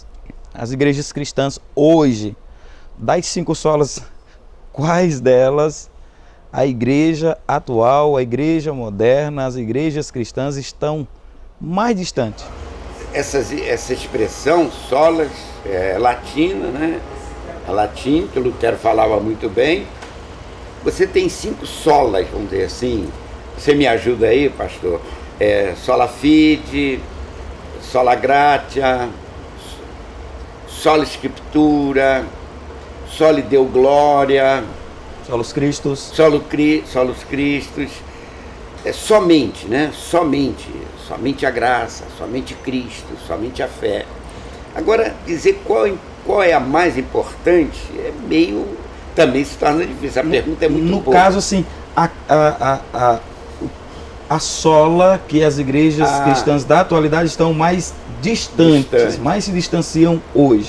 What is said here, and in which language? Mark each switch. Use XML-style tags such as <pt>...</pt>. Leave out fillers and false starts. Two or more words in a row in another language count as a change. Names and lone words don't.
<pt>As igrejas cristãs hoje, das 5 solas, quais delas a igreja atual, a igreja moderna, as igrejas cristãs estão mais distantes? Essa expressão, solas, é latina, né? A latim, que Lutero falava muito bem. Você tem 5 solas, vamos dizer assim. Você me ajuda aí, pastor?</pt> <la>Sola fide, sola gratia, sola Scriptura, soli Deo Gloria, Solos Cristos. solos Christus,</la> <pt>somente, né? Somente a graça, somente Cristo, somente a fé. Agora, dizer qual é a mais importante também se torna difícil. A pergunta é muito boa. No caso, assim, a sola que as igrejas cristãs da atualidade estão mais distantes, mais se distanciam hoje.</pt>